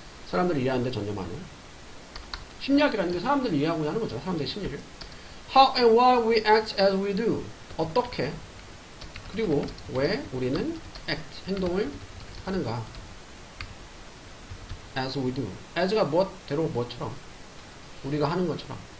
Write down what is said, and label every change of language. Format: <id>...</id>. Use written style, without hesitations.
<ko>사람들을 이해하는데 전념하는 심리학이라는 게 사람들을 이해하고자 하는 거죠. 사람들의 심리를.</ko> <en>How and why we act as we do.</en> <ko>어떻게 그리고 왜 우리는 act 행동을 하는가.</ko> <en>as we do.</en> <ko>as가 무엇대로 무엇처럼 우리가 하는 것처럼.</ko>